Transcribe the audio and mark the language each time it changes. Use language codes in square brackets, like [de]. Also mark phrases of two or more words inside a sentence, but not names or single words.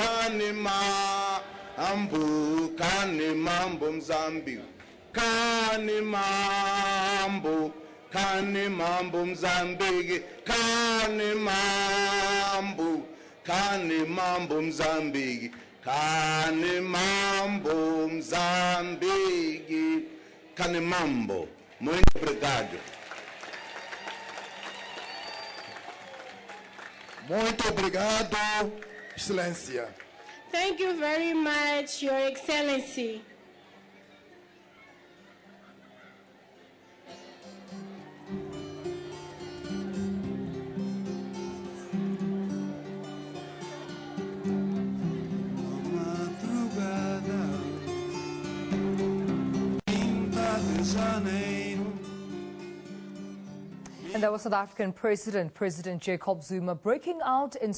[ts] Mzambiki, kani mambo Mzambiki, kani mambo Mzambiki, kani mambo Mzambiki, kani mambo. [pt] Muito obrigado. Muito obrigado, Excelência. [en] Thank you very much, Your Excellency. And that was South African President Jacob Zuma, breaking out in